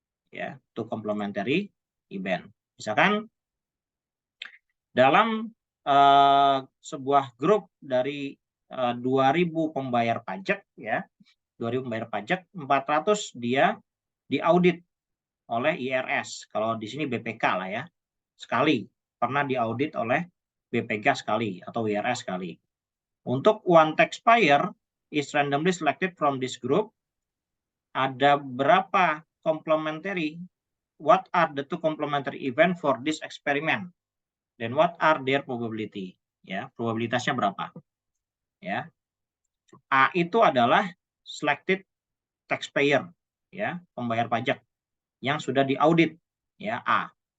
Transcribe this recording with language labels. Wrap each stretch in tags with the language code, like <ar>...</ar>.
<en>Ya, two complementary event.</en> <id>Misalkan dalam sebuah grup dari 2.000 pembayar pajak ya, 2.000 pembayar pajak, 400 dia diaudit oleh IRS. Kalau di sini BPK lah ya. Sekali pernah diaudit oleh BPK sekali atau IRS sekali.</id> <en>Untuk one taxpayer is randomly selected from this group.</en> <id>Ada berapa complementary?</id> <en>What are the two complementary event for this experiment? Dan what are their probability?</en> <id>Ya, probabilitasnya berapa? Ya. A itu adalah</id> <en>selected taxpayer,</en> <id>ya, pembayar pajak yang sudah diaudit, ya, A.</id>